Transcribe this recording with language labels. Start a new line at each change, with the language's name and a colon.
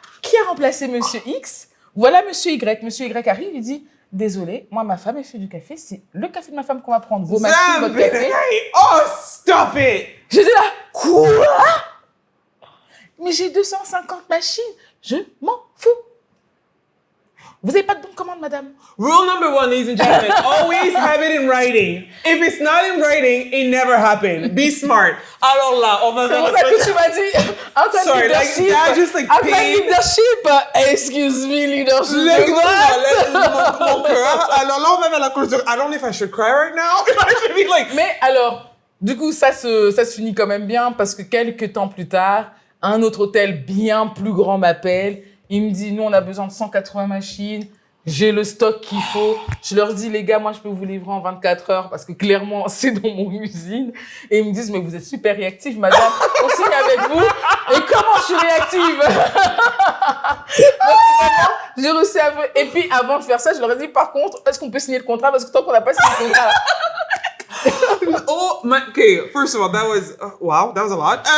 French: Qui a remplacé monsieur X? Voilà monsieur Y. Monsieur Y arrive, il dit, désolé, moi, ma femme, elle fait du café. C'est le café de ma femme qu'on va prendre. Vos machines, votre café.
English: Oh, stop it!
French: J'étais là. Quoi? Mais j'ai 250 machines. Je m'en fous. Vous n'avez pas de bon de commande, madame?
English: Rule number 1, ladies and gentlemen, always have it in writing. If it's not in writing, it never happened. Be smart.
French: Alors là, on va faire... C'est pour ça que tu m'as dit...
English: Sorry, leadership. Like, that just like leadership. Excuse me, leadership.
French: Mon cœur. Alors là, on va vers la clôture.
English: I don't know if I should cry right now. I should be like...
French: Mais alors, du coup, ça se finit quand même bien parce que quelques temps plus tard, un autre hôtel bien plus grand m'appelle. Il me dit, nous, on a besoin de 180 machines. J'ai le stock qu'il faut. Je leur dis, les gars, moi, je peux vous livrer en 24 heures parce que clairement, c'est dans mon usine. Et ils me disent, mais vous êtes super réactive, madame. On signe avec vous. Et comment je suis réactive? Donc, J'ai reçu un peu. Et puis, avant de faire ça, je leur ai dit, par contre, est-ce qu'on peut signer le contrat? Parce que tant qu'on n'a pas signé le contrat,
English: Oh my, okay, first of all, that was, wow, that was a lot.